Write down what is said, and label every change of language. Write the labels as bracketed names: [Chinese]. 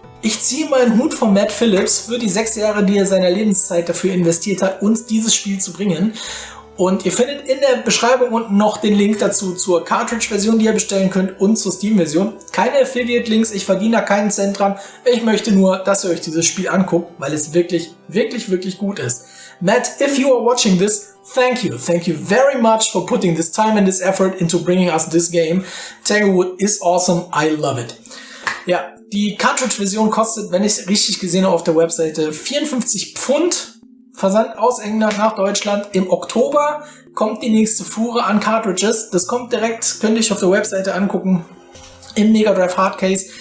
[German] Ich ziehe meinen Hut von Matt Phillips für die 6 Jahre, die er seiner Lebenszeit dafür investiert hat, uns dieses Spiel zu bringen. Und ihr findet in der Beschreibung unten noch den Link dazu zur Cartridge-Version, die ihr bestellen könnt, und zur Steam-Version. Keine Affiliate-Links, ich verdiene da keinen Cent dran. Ich möchte nur, dass ihr euch dieses Spiel anguckt, weil es wirklich, wirklich, wirklich gut ist. [English] Matt, if you are watching this, thank you. Thank you very much for putting this time and this effort into bringing us this game. Tanglewood is awesome, I love it. [German] Ja, die Cartridge-Version kostet, wenn ich es richtig gesehen habe auf der Webseite, 54 Pfund. Versand aus England nach Deutschland. Im Oktober kommt die nächste Fuhre an Cartridges. Das kommt direkt, könnt ihr euch auf der Webseite angucken, im Mega Drive Hardcase.